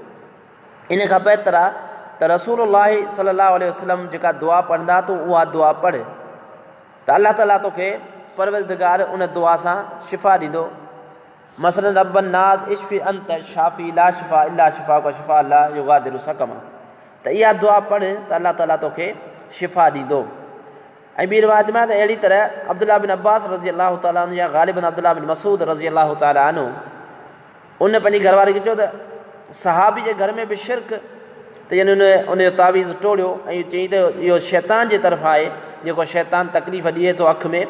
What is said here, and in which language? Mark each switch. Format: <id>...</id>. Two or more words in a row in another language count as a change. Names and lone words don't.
<sd>इन खां बहितर आहे त रसूलुल्लाह</sd> <ar>صلى الله عليه وسلم</ar> <sd>जेका दुआ पढ़ंदा तूं उहा दुआ पढ़, त</sd> <ar>الله تعالى</ar> <sd>तोखे परवरदिगार उन दुआ सां शिफ़ा ॾींदो।</sd> <ar>मसलन رب الناس اشف أنت الشافي لا شفاء إلا شفاؤك شفاء لا يغادر سقما,</ar> <sd>त इहा दुआ पढ़ त</sd> <ar>الله تعالى</ar> <sd>तोखे शिफ़ा ॾींदो। ऐं ॿी रिवायत में त अहिड़ी तरह अब्दुल्लाह बिन अब्बास</sd> <ar>رضي الله تعالى عنه</ar> <sd>या ग़ालिबन अब्दुल्लाह बिन मसूद</sd> <ar>رضي الله تعالى عنه</ar> <sd>उन पंहिंजी घरवारी खे चयो त सहाबी जे घर में बि शिरक त यानी उनजो तावीज़ टोड़ियो ऐं चई त इहो शैतान जे तरफ़ां आहे, जेको शैतान तकलीफ़ ॾिए थो अखि में।</sd>